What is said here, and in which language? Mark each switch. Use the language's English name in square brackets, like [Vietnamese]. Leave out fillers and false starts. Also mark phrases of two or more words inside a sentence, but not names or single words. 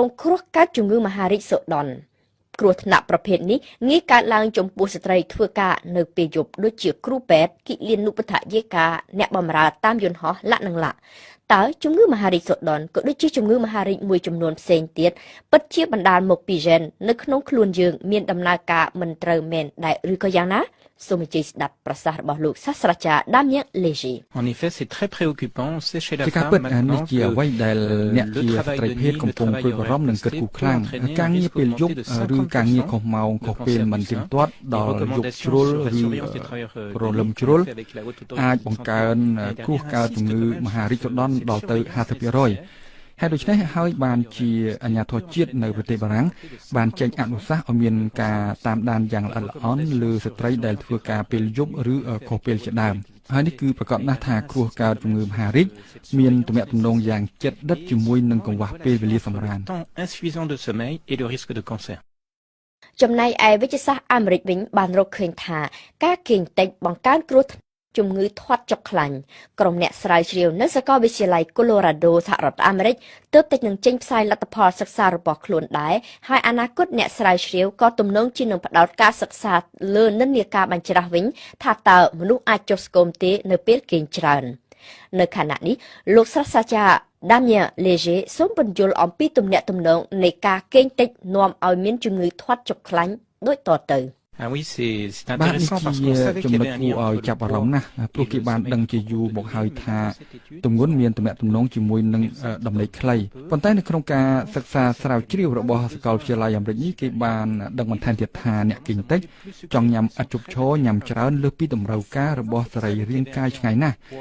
[Khmer] គ្រោះកើតជំងឺមហារីកសូដុនគ្រោះថ្នាក់ប្រភេទនេះងាយកើតឡើងចំពោះស្ត្រីធ្វើការនៅពេលយប់ដូចជាគ្រូពេទ្យគិលានុបដ្ឋាយិកាអ្នកបម្រើតាមយន្តហោះលាក់នឹងលាក់តើជំងឺមហារីកសូដុនក៏ដូចជាជំងឺមហារីកមួយចំនួនផ្សេងទៀតពិតជាបណ្ដាលមកពីហ្សែននៅក្នុងខ្លួនយើងមានដំណើរការមិនត្រូវមែនដែរឬក៏យ៉ាងណាសូមអញ្ជើញស្ដាប់ប្រសាសន៍របស់លោកសាស្ត្រាចារ្យដាមៀងលេហ្សេ [French] En effet, c'est très préoccupant, c'est chez la [Khmer] ជាការ femme ពិតនេះ maintenant ជាអ្វីដែលអ្នកជាស្ត្រីភេទកំពុងព្រួយបារម្ភនិងគិតគូរខ្លាំងការងារពេលយប់ឬការងារខុសម៉ោងខុសពេលមិនទៀង ទាត់ដល់យប់ជ្រុលឬព្រលឹមជ្រុលអាចបង្កើនគ្រោះកើតជំងឺមហារីកសូដុនដល់ទៅ50%ហេតុដូច្នេះហើយបានជាអាជ្ញាធរជាតិនៅប្រទេសបារាំងបានចេញអនុសាសន៍ឲ្យមានការតាមដានយ៉ាងល្អិតល្អន់លើស្ត្រីដែលធ្វើការពេលយប់ឬខុសពេលជាដើមហើយនេះគឺប្រកាសណាស់ថាគ្រោះកើតជំងឺមហារីកមានទំនាក់ទំនងយ៉ាងជិតដិតជាមួយនឹងកង្វះពេលវេលាសម្រាន [French] insuffisant de sommeil et le risque de cancer. [Khmer] ចំណែកឯវិទ្យាសាស្ត្រអាមេរិកវិញបានរកឃើញថាការគេងតិចបង្កើនគ្រោះជំងឺធាត់ចុកខ្លាញ់ក្រុមអ្នកស្រាវជ្រាវនៅសាក លវិទ្យាល័យ Colorado សហរដ្ឋអាមេរិកទើបតែនឹងចេញផ្សាយលទ្ធផលសិក្សារបស់ខ្លួនដែរហើយអនាគតអ្នកស្រាវជ្រាវក៏ទំនងជានឹងផ្ដោតការសិក្សាលើនិន្នាការបញ្ច្រាស់វិញថាតើមនុស្សអាចចុះស្គមទេនៅពេលគេងច្រើននៅខណៈនេះលោកសាស្ត្រាចារ្យដាមៀងលេហ្សេសូមបញ្យល់អំពីទំនាក់ទំនងនៃការគេងតិចនាំឲ្យមានជំងឺធាត់ចុកខ្លាញ់ដូចតទៅ [French] Ah oui, c'est [Khmer] បាទនេះ [French] intéressant parce [Khmer] ជា [French] qu'on savait [Khmer] ចំណុ [French] qu'il y [Khmer] ច [French] avait un [Khmer] គួរ lien ឲ្យ entre ចាប់អារម្មណ៍ណាស់ព្រោះគេបានដឹងជាយូរមកហើយថាទម្ងន់មានទំនាក់ទំនងជាមួយនឹងដំណេកខ្លីប៉ុន្តែនៅក្នុងការសិក្សាស្រាវជ្រាវរបស់សាកលវិទ្យាល័យអាមេរិកនេះគេបានដឹងបន្ថែមទៀតថាអ្នកគេងតិចចង់ញ៉ាំឥតឈប់ឈរញ៉ាំច្រើនលើសពីតម្រូវការរបស់សរីរាង្គកាយឆ្ងាយណាស់